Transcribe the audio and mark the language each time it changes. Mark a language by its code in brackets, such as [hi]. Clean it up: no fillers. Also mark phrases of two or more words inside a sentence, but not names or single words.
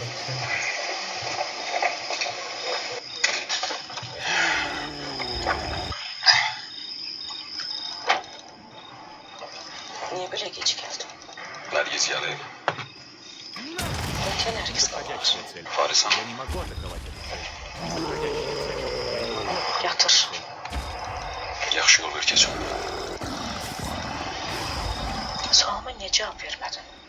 [az] Niyə belə gec gəldin? Nərgiz gəlir. Bəlkə Nərgiz qalır. Farisan. [ru] Я не могу атаковать эту цель. [az] Yatır. Yaxşı yol ver keçim. Sualıma niyə cavab vermədin?